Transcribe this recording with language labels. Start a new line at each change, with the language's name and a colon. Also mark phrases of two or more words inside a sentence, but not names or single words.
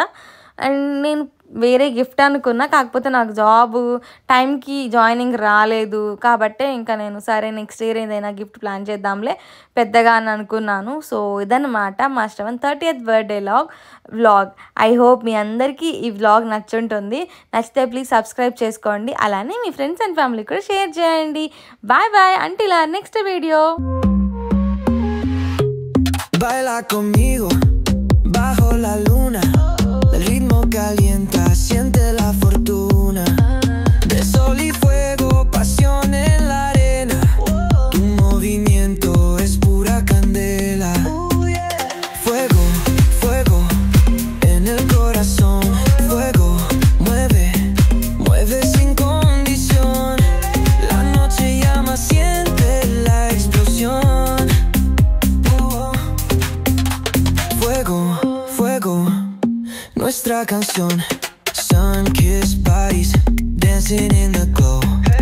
Telugu: అండ్ నేను వేరే గిఫ్ట్ అనుకున్నా, కాకపోతే నాకు జాబ్ టైంకి జాయినింగ్ రాలేదు కాబట్టి ఇంకా నేను సరే
English: next year
Telugu: ఏదైనా గిఫ్ట్ ప్లాన్ చేద్దాంలే పెద్దగా అని అనుకున్నాను. సో ఇదన్నమాట మా శ్రవణ్ 30th
English: birthday vlog. I hope
Telugu: మీ అందరికీ ఈ వ్లాగ్ నచ్చుంటుంది. నచ్చితే ప్లీజ్ సబ్స్క్రైబ్ చేసుకోండి, అలానే మీ
English: friends and family
Telugu: కూడా షేర్ చేయండి.
English: bye bye until our next video.
Spanish: Baila conmigo bajo la luna, el ritmo calienta, siente la fortuna, de sol y fuego, pasión en la arena, tu movimiento es pura candela, fuego, fuego en el corazón, fuego, mueve sin condición, la noche llama, siente la explosión, fuego, fuego, nuestra canción,
English: sun-kissed bodies dancing in the glow.